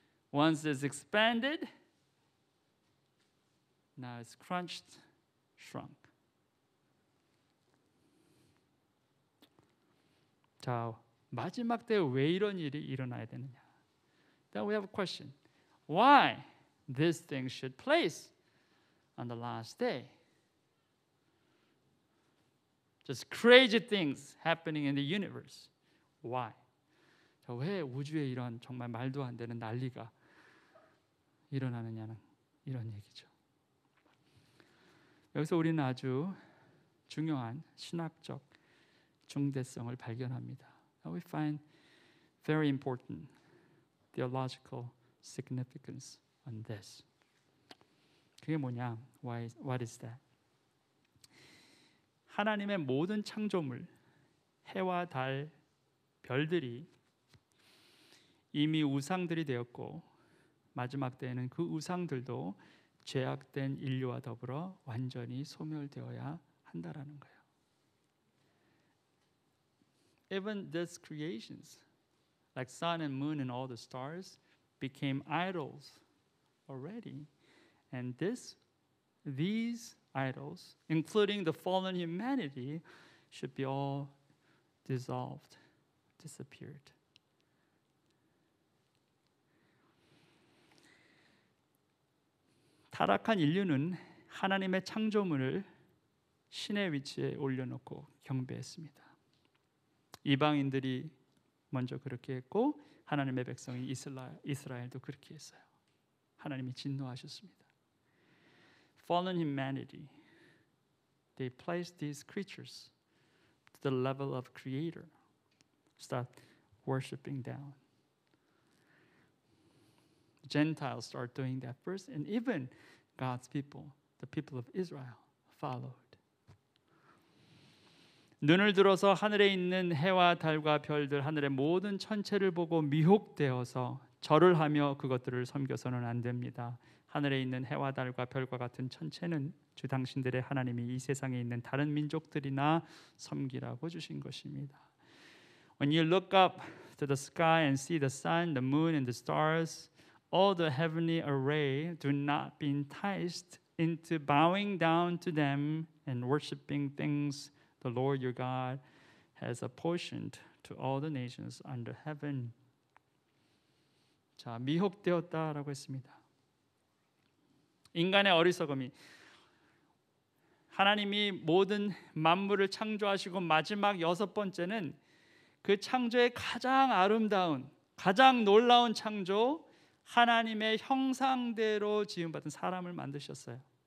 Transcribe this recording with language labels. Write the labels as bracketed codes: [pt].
[en] Once it's expanded, now it's crunched, shrunk. [ko] 자, 마지막 때 왜 이런 일이 일어나야 되느냐? [en] Then we have a question. Why this thing should place on the last day? Just crazy things happening in the universe. Why? [ko] 자, 왜 우주에 이런 정말 말도 안 되는 난리가 일어나느냐는 이런 얘기죠. 여기서 우리는 아주 중요한 신학적 중대성을 발견합니다. [en] We find very important theological significance on this. [ko] 그게 뭐냐? [en] What is that? [ko] 하나님의 모든 창조물, 해와 달, 별들이 이미 우상들이 되었고 마지막 때에는 그 우상들도 죄악된 인류와 더불어 완전히 소멸되어야 한다라는 거예요. [en] Even these creations, like sun and moon and all the stars, became idols already. And these idols, including the fallen humanity, should be all dissolved, disappeared. [ko] 타락한 인류는 하나님의 창조물을 신의 위치에 올려놓고 경배했습니다. 이방인들이 먼저 그렇게 했고 하나님의 백성인 이스라엘도 그렇게 했어요. 하나님이 진노하셨습니다. [en] Fallen humanity, they placed these creatures to the level of creator, start worshiping down. Gentiles start doing that first, and even God's people, the people of Israel, followed. [ko] 눈을 들어서 하늘에 있는 해와 달과 별들, 하늘의 모든 천체를 보고 미혹되어서 절을 하며 그것들을 섬겨서는 안 됩니다. 하늘에 있는 해와 달과 별과 같은 천체는 주 당신들의 하나님이 이 세상에 있는 다른 민족들이나 섬기라고 주신 것입니다. [en] When you look up to the sky and see the sun, the moon, and the stars, all the heavenly array, do not be enticed into bowing down to them and worshiping things the Lord your God has apportioned to all the nations under heaven. [ko] 자, 미혹되었다라고 했습니다. 인간의 어리석음이 하나님이 모든 만물을 창조하시고 마지막 여섯 번째는 그 창조의 가장 아름다운, 가장 놀라운 창조, 하나님의 형상대로 지음받은 사람을 만드셨어요.